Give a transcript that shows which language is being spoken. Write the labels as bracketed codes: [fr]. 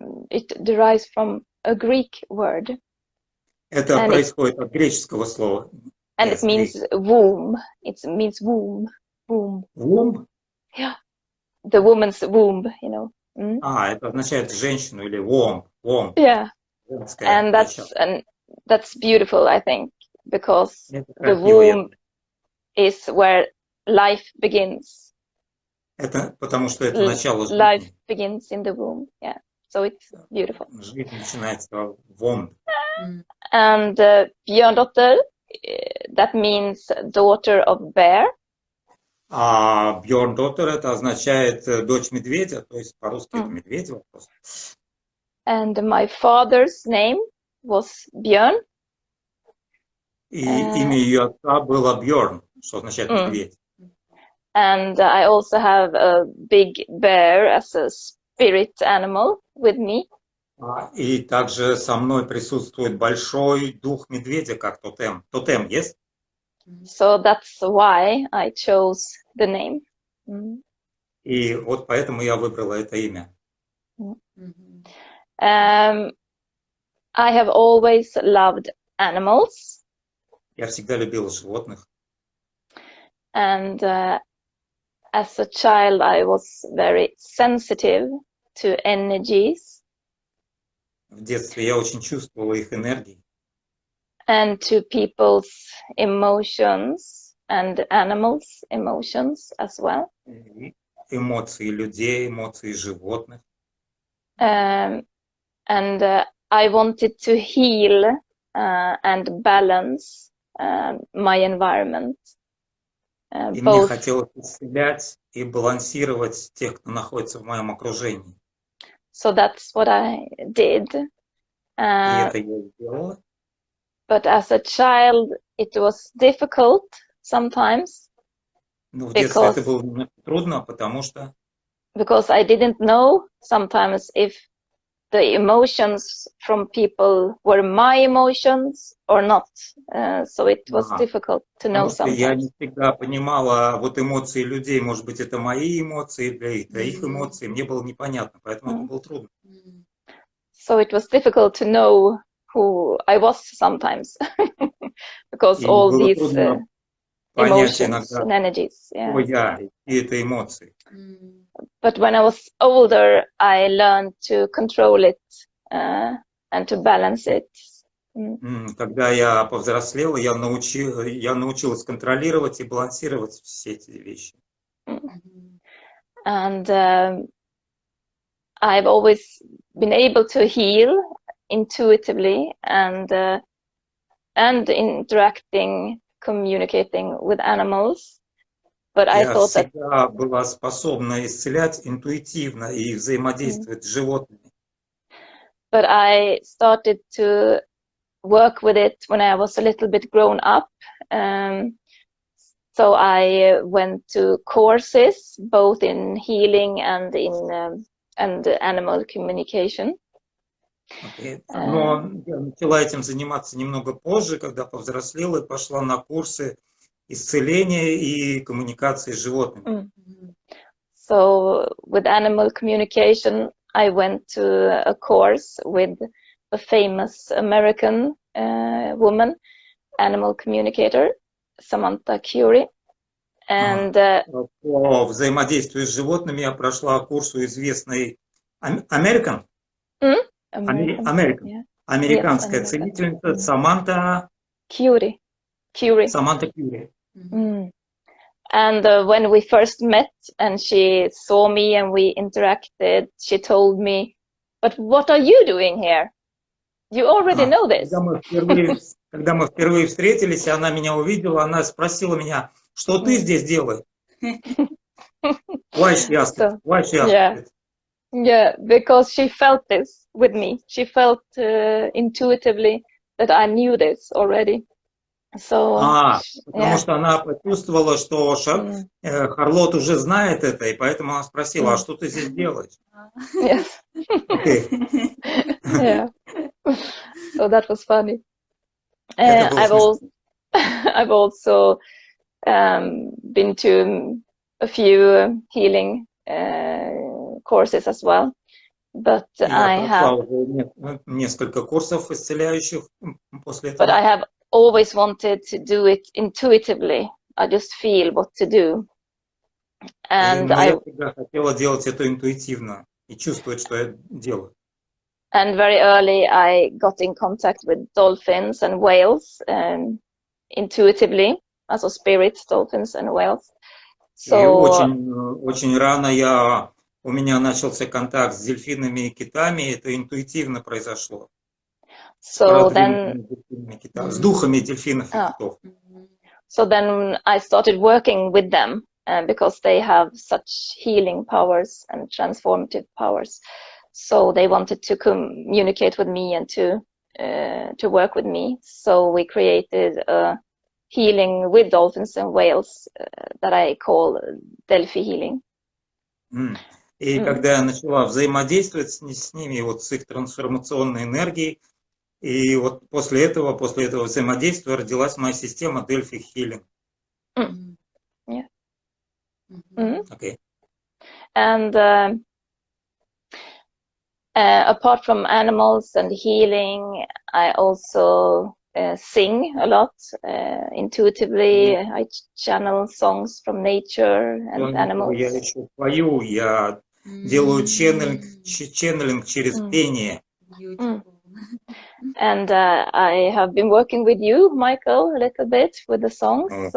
[en] It derives from a Greek word. [ru] Это происходит от греческого слова. [en] And it means womb. It means womb. Womb. Womb? Yeah. The woman's womb, you know. [ru] Это означает женщину или womb. [en] Womb. Yeah. And that's beautiful, I think, because the womb is where life begins. Это потому что это начало жизни. Life begins in the womb, yeah. So it's beautiful. [ru] Жизнь начинается в womb. [en] And Björndotter, that means daughter of bear. [ru] А Бьерндоттер это означает дочь медведя, то есть по-русски это медведь вопрос. [en] And my father's name was Björn. [ru] И имя ее отца было Бьерн, что означает медведь. [en] And I also have a big bear as a spirit animal with me. [ru] И также со мной присутствует большой дух медведя, как тотем. Тотем есть? [en] So that's why I chose the name. [ru] И вот поэтому я выбрала это имя. [en] I have always loved animals. [ru] Я всегда любила животных. [en] And as a child, I was very sensitive to energies. [ru] В детстве я очень чувствовала их энергии. [en] And to people's emotions and animals' emotions as well. [ru] Эмоции людей, эмоции животных. [en] And I wanted to heal and balance my environment. [ru] И мне хотелось исцелять и балансировать тех, кто находится в моем окружении. [en] So that's what I did. [ru] И это я сделала. [en] But as a child, it was difficult sometimes. [ru] Ну, в детстве это было трудно, потому что... [en] Because I didn't know sometimes if the emotions from people were my emotions or not. So it was difficult to know sometimes. [ru] Я не всегда понимала вот эмоции людей, может быть, это мои эмоции, это их эмоции. Мне было непонятно, поэтому это было трудно. [en] So it was difficult to know who I was sometimes, because all these emotions and energies. [ru] Yeah. И это эмоции. [en] But when I was older, I learned to control it and to balance it. [ru] Когда я повзрослела, я научилась контролировать и балансировать все эти вещи. [en] And I've always been able to heal intuitively and interacting, communicating with animals. But I thought that [ru] я всегда была способна исцелять интуитивно и взаимодействовать с животными. [en] But I started to work with it when I was a little bit grown up, So I went to courses both in healing and in and animal communication. Okay. [ru] Но я начала этим заниматься немного позже, когда повзрослела и пошла на курсы исцеления и коммуникации с животными. [en] So with animal communication, I went to a course with a famous American woman, animal communicator, Samantha Curie. And [ru] По взаимодействию с животными я прошла курс у известной American? [en] American. [ru] Американская [en] Yes, [ru] целительница Саманта [en] Curie. [ru] Саманта Кьюри. [en] And when we first met and she saw me and we interacted, she told me, "But what are you doing here? You already know this." [ru] Когда мы впервые встретились, и она меня увидела, она спросила меня, что ты здесь делаешь? [en] Why she asked it? Why she asked it? Yeah, because she felt this with me. She felt intuitively that I knew this already. So, [ru] потому что она почувствовала, что Харлот уже знает это, и поэтому она спросила, а что ты здесь делаешь? [en] Yes. Yeah. So that was funny. I've also been to a few healing courses as well, but I have [ru] несколько курсов исцеляющих после этого. [en] But I have always wanted to do it intuitively. I just feel what to do. And [ru] я всегда хотела делать это интуитивно и чувствовать, что я делаю. [en] And very early I got in contact with dolphins and whales intuitively, also spirits, dolphins and whales. So, [ru] очень рано у меня начался контакт с дельфинами и китами, это интуитивно произошло. [en] So then, [ru] с духами дельфинов и китов. [en] So then I started working with them because they have such healing powers and transformative powers. So they wanted to communicate with me and to work with me. So we created a healing with dolphins and whales that I call Delphi healing. [ru] И когда я начала взаимодействовать с ними, вот с их трансформационной энергией, и вот после этого взаимодействия родилась моя система Delphi healing. [en] Yeah. Okay. And apart from animals and healing, I also sing a lot intuitively. I channel songs from nature and animals. [ru] Я еще пою, я делаю ченнелинг через пение. [en] And I have been working with you, Michael, a little bit with the songs.